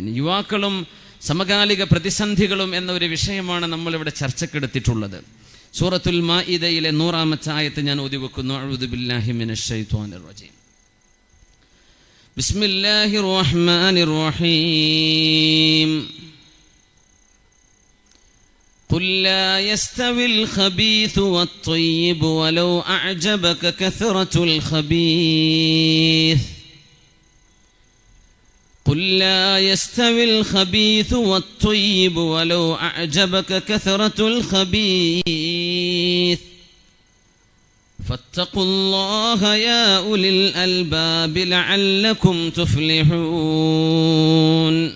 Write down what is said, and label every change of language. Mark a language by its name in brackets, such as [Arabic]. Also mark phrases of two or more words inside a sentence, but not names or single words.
[Malayalam] യുവാക്കളും സമകാലിക പ്രതിസന്ധികളും എന്ന ഒരു വിഷയമാണ് നമ്മളിവിടെ ചർച്ചക്കെടുത്തിട്ടുള്ളത്. സൂറത്തുൽ മാഇദയിലെ 100-ാമത്തെ ആയത്ത് ഞാൻ ഓതി വെക്കുന്നു. [Arabic] أعوذ بالله من الشيطان الرجيم بسم الله الرحمن الرحيم. قل لا يستوي الخبيث والطيب ولو أعجبك كثرة الخبيث. قل لا يستوي الخبيث والطيب ولو أعجبك كثرة الخبيث فاتقوا الله يا أولي الألباب لعلكم تفلحون.